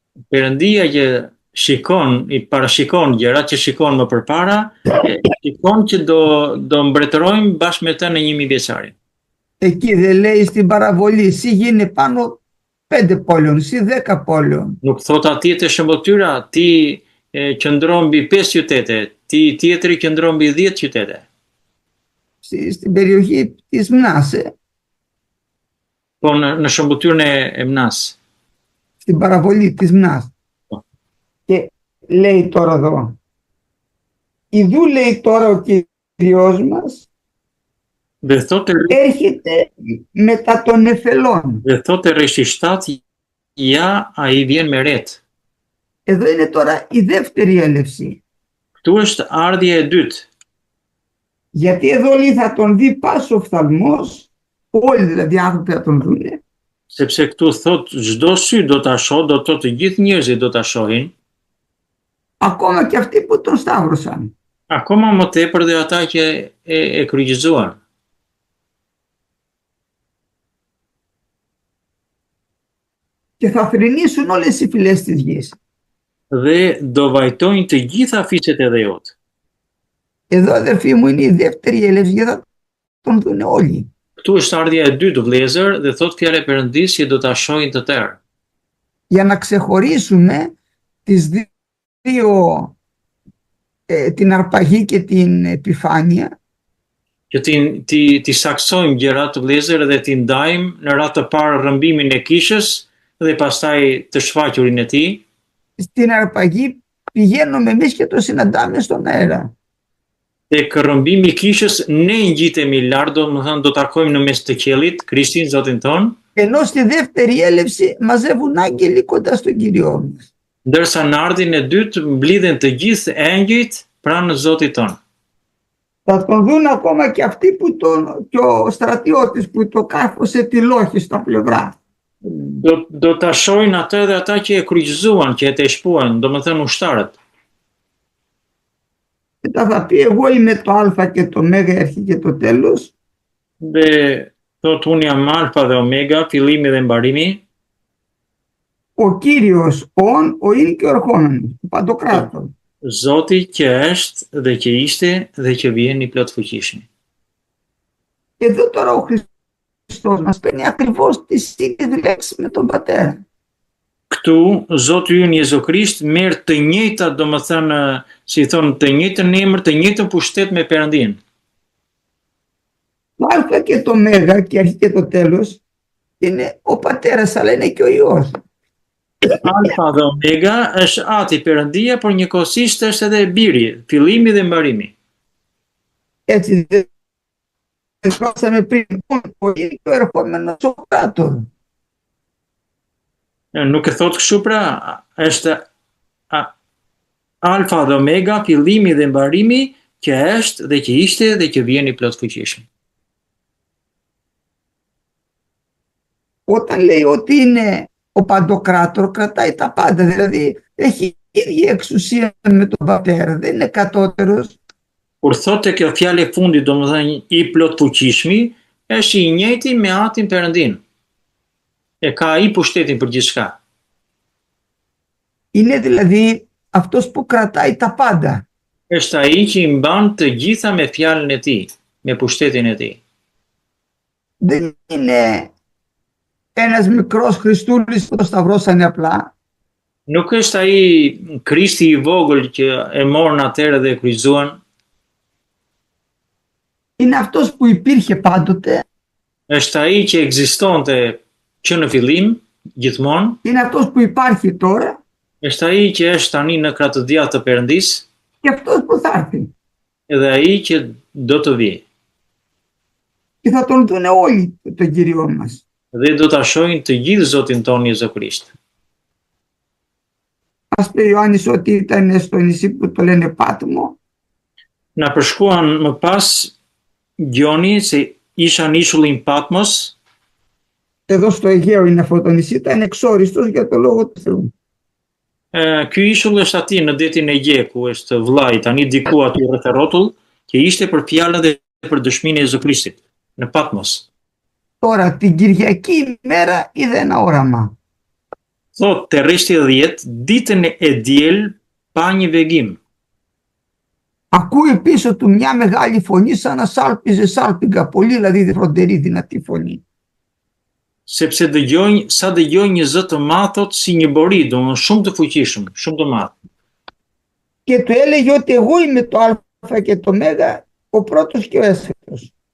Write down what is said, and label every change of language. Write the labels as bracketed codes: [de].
[sq] Perëndia që shikon, i parashikon gjërat që shikon më përpara, shikon që do mbretërojmë bashkë me të në 1000 vjeçarin. [el] Εκεί δεν λέει στην παραβολή, εσύ γίνει πάνω 5 πόλεων, εσύ 10 πόλεων. [sq] Nuk thot atje të shëmbëtyra, ti qëndron mbi 5 qytete, ti tjetri qëndron mbi 10 qytete. [el] Στην περιοχή της Μνάς, [sq] Po në shëmbëtyrën e Mnas. [el] στην παραβολή της Μνάς. Και λέει τώρα εδώ, ιδού λέει τώρα ο Κύριος μας, [sq] Dhe thotë [el] έρχεται μετά των Εφελών. [sq] rreshi 7, ja ai vjen me ret. [el] Εδώ είναι τώρα η δεύτερη έλευση. [sq] Këtu është ardhja e dytë. [el] Γιατί εδώ λέει θα τον δει πάσο οφθαλμός, όλοι δηλαδή άνθρωποι θα τον δούνε, [sq] Sepse këtu thot çdo sy do ta shoh, do të gjithë njerëzit do ta shohin, [el] ακόμα και αυτοί που τον σταύρωσαν. [sq] akoma më tepër dhe ata që e kryqëzuan. [el] Και θα θρηνήσουν όλες οι φυλές της γης. [sq] Dhe do vajtojnë të gjitha fiqet e dheut. [el] Εδώ αδερφοί μου είναι η δεύτερη έλευση γιατί θα τον δούνε όλοι. [sq] Këtu është ardhja e dytë vëllezër dhe thot fjala e Perëndis që do ta shohin të tërë. [el] Για να ξεχωρίσουμε τις δύο, την αρπαγή και την επιφάνεια, [sq] Që ti saksojmë gjërat të vëllezër dhe ti ndajmë në radhë të parë rrëmbimin e kishës dhe pastaj të shfaqurin e tij. [el] στην αρπαγή πηγαίνουμε εμείς και το συναντάμε στον αέρα. [sq] Tek rrëmbimi i kishës ne ngjitemi lart, domethënë do takojmë në mes të qiellit Krishtin Zotin ton, [el] Ενώ στη δεύτερη έλευση μαζεύουν άγγελοι κοντά στον Κύριό μας. [sq] ndërsa në ardhin e dytë mblidhen të gjithë engjëjt pranë Zotit ton. [el] Θα τον δουν ακόμα και αυτοί που και ο στρατιώτης που το κάρφωσε τη λόχη στα πλευρά. [sq] Do ta shohin atë dhe ata që e kryqëzuan, që e të shpuan, domethënë ushtarët. [el] Μετά θα πει εγώ είμαι το α και το μέγα, η αρχή και το τέλος. [sq] Dhe thot unë jam alfa dhe omega, fillimi dhe mbarimi, [el] Ο Κύριος, ο είναι και ο ερχόμενος, ο Παντοκράτορ. [sq] Zoti që është dhe që ishte dhe që vjen i plot fuqishëm. [el] Εδώ τώρα ο Χριστός μας παίρνει ακριβώς τις ίδιες λέξεις με τον Πατέρα. [sq] Këtu Zoti ynë Jezu Krisht merr të njëjta, domethënë, si thon, të njëjtën emër, të njëjtën pushtet me Perëndin. [el] Το α και το μέγα και η αρχή και το τέλος είναι ο Πατέρας, αλλά είναι και ο Υιός. [sq] Alfa dhe Omega është Ati Perëndia, por njëkohësisht është edhe Biri, fillimi dhe mbarimi. [el] Έτσι δεν μάθαμε πριν, ο είναι και ο ερχόμενος ο Κράτορ. [sq] Nuk e thot kështu pra, është Alfa dhe Omega, fillimi dhe mbarimi, që është dhe që ishte dhe që vjen i plot fuqishëm. [el] Όταν λέει ότι είναι ο Παντοκράτορ, κρατάει τα πάντα, δηλαδή έχει ίδια εξουσία με τον Πατέρα, δεν είναι κατώτερος. [sq] Kur thotë kjo fjalë e fundit, domethënë i plot fuqishmi, është i njëjti me Atin Perëndin. E ka ai pushtetin për gjithçka. [el] Είναι δηλαδή αυτός που κρατάει τα πάντα. [sq] Është ai që i mban të gjitha me fjalën e tij, me pushtetin e tij. [el] Δεν είναι ένας μικρός Χριστούλης που το σταυρώσανε απλά. [sq] Nuk është ai Krishti i vogël që e morën atëherë dhe e kryqëzuan. [el] Είναι αυτός που υπήρχε πάντοτε. [sq] Është ai që ekzistonte që në fillim, gjithmonë. [el] Είναι αυτός που υπάρχει τώρα. [sq] Është ai që është tani në krahët të djathtë të Perëndis. [el] Και αυτός που θα έρθει. [sq] edhe ai që do të vijë. [el] Και θα τον δουν όλοι τον Κύριο μας. [sq] Dhe do ta shohin të gjithë Zotin tonë Jezu Krisht. [el] Ας πει ο Ιωάννης ότι ήταν στο νησί που το λένε Πάτμο. [sq] Na përshkruan më pas Gjoni se isha në ishullin Patmos. [el] Εδώ στο Αιγαίο είναι αυτό το νησί, ήταν εξόριστος για το λόγο του Θεού. [sq] Ky ishull është aty në detin e Gje, ku është vllai tani diku aty rreth rrotull, që ishte për fjalën dhe për dëshminë e Jezu Krishtit në Patmos. [el] Τώρα την Κυριακή ημέρα είδε ένα όραμα. [sq] Thot te rreshti 10, ditën e diel pa një vegim. [el] Ακούει πίσω του μια μεγάλη φωνή σαν να σάλπιζε σάλπιγγα, πολύ δηλαδή φροντερή δυνατή φωνή. [sq] Sepse dëgjoj një zë të madh thot si një bori, domethënë shumë të fuqishëm, shumë të madh. [el] Και του έλεγε ότι εγώ είμαι το Α και το Μέγα, ο πρώτος και ο έσχατος.